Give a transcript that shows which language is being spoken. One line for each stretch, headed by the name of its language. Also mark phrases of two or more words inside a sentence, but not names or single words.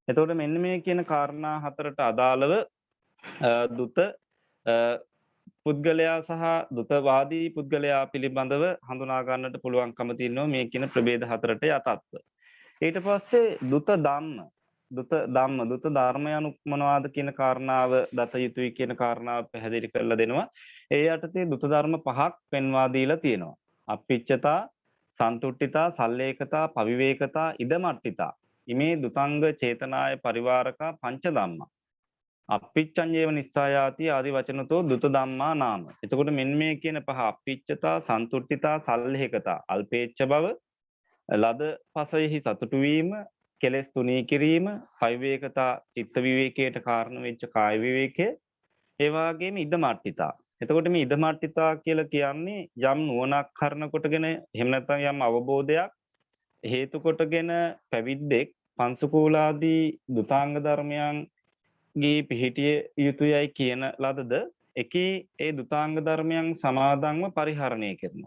Sinhala: එතකොට මෙන්න මේ කියන කාරණා හතරට අදාළව දුත පුද්ගලයා සහ දුතවාදී පුද්ගලයා පිළිබඳව හඳුනා ගන්නට පුළුවන්කම තියෙනවා මේ කියන ප්‍රභේද හතරට යටත්ව. ඊට පස්සේ දුත ධර්ම යනු මොනවාද කියන කාරණාව දත යුතුයි කියන කාරණාව පැහැදිලි කරලා දෙනවා. ඒ යටතේ දුත ධර්ම පහක් පෙන්වා දීලා තියෙනවා.
Pali: අප්පිච්චතා, සන්තුට්ඨිතා, සල්ලේකතා, පවිවේකතා, ඉදමට්ඨිතා. ඉමේ දුතංග චේතනාය පරිවාරකා පංච ධම්මා. අප්පිච්චංජේව නිස්සායාති ආදි වචනතෝ දුත ධම්මා නාම.
Sinhala: එතකොට මෙන්න මේ කියන පහ
Pali: අප්පිච්චතා, සන්තුට්ඨිතා, සල්ලේකතා,
Sinhala: අල්පේච්ඡ බව, ලද පසෙහි සතුටු වීම, කෙලෙස් තුනී කිරීම, පවිවේකතා චිත්ත විවේකයට කාරණ වෙච්ච කාය විවේකය, ඒ වගේම ඉදමට්ඨිතා. එතකොට මේ ඉදමට්ඨිතා කියලා කියන්නේ යම් නුවණක් කරන කොටගෙන එහෙම නැත්නම් යම් අවබෝධයක් හේතු කොටගෙන පැවිද්දෙක් පංසකූලාදී දුතාංග ධර්මයන්ගේ පිහිටිය යුතුයයි කියන ලදද එකී ඒ දුතාංග ධර්මයන් සමාදන්ව පරිහරණය කරනවා.